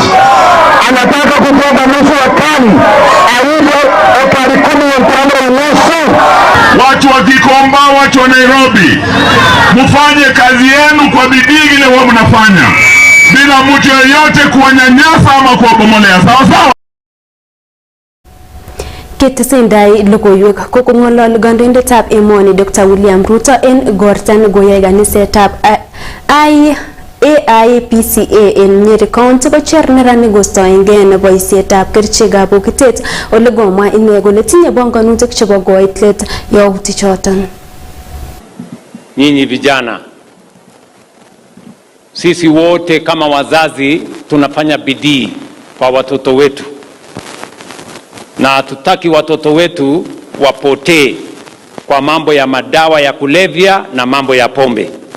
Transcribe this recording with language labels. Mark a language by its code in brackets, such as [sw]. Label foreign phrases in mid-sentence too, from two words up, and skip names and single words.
[sw] Anataka kutoka nusu ekari, aibe ekari 15 nusu. Watu wa Gikamba, watu wa Nairobi, mufanye kazi yenu kwa bidii vile wao mnafanya, bila mtu yeyote kuwanyanyasa ama kuwabomolea. Sawa sawa. [kln] Ketesendai logoiwek kokong'olol kandoindetab emoni Dr. William Ruto en igortan goyai kanisetab AIPCA en Nyeri County kocher neranik kostoengei boisietab kerichekab bokitet ole komwa ine kole tinye bongonutik chebo koit let yautichoton. [sw] Nyinyi vijana, sisi wote kama wazazi tunafanya bidii kwa watoto wetu, na hatutaki watoto wetu wapotee kwa mambo ya madawa ya kulevya na mambo ya pombe.